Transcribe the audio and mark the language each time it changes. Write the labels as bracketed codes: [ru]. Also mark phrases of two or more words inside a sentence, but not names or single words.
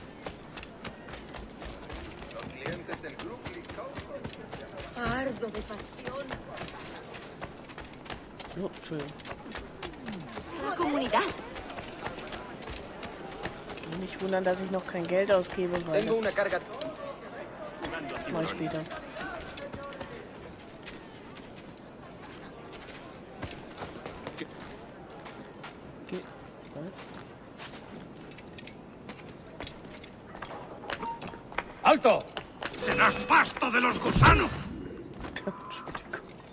[es] Ardo de pasión. [de] Oh, Entschuldigung. [es] La comunidad. [de] Nicht wundern, dass ich noch kein Geld ausgebe, weil [es] Tengo una carga. [de] das mache ich später. Okay. Was? [es] ¡Alto! ¡Serás pasto de los gusanos! [de] Entschuldigung.